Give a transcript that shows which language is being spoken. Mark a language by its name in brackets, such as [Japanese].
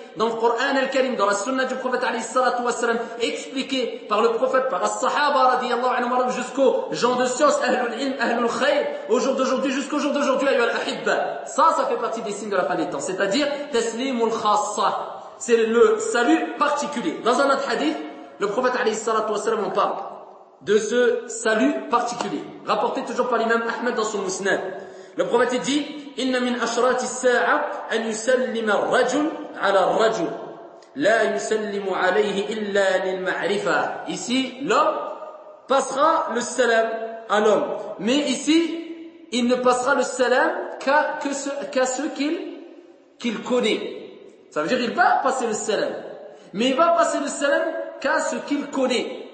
[French] dans le Coran al-Karim, dans la sunnah du prophète [Arabic] alayhi salatu wassalam, [French] expliqué par le prophète, par les sahaba [Arabic] radiyallahu anhu marab, [French] jusqu'aux gens de science, [Arabic] ahlul ilm, ahlul khayr, [French] au jour d'aujourd'hui, jusqu'au jour d'aujourd'hui, [Arabic] ayyuhal ahibba. [French] Ça fait partie des signes de la fin des temps. C'est-à-dire, taslimul khassa. C'est le salut particulier. Dans un autre hadith, le prophète [Arabic] alayhi salatu wassalam [French] en parle de ce salut particulier. Rapporté toujours par l'imam Ahmed dans son musnad. Le prophète dit, [Arabic] إن من أشرات الساعة أن يسلم الرجل على الرجل لا يسلم عليه إلا للمعرفة. [French] Ici, l'homme passera le salam à l'homme. Mais ici, il ne passera le salam qu'à ceux qu'il connaît. Ça veut dire qu'il va passer le salam. Mais il va passer le salam qu'à ceux qu'il connaît.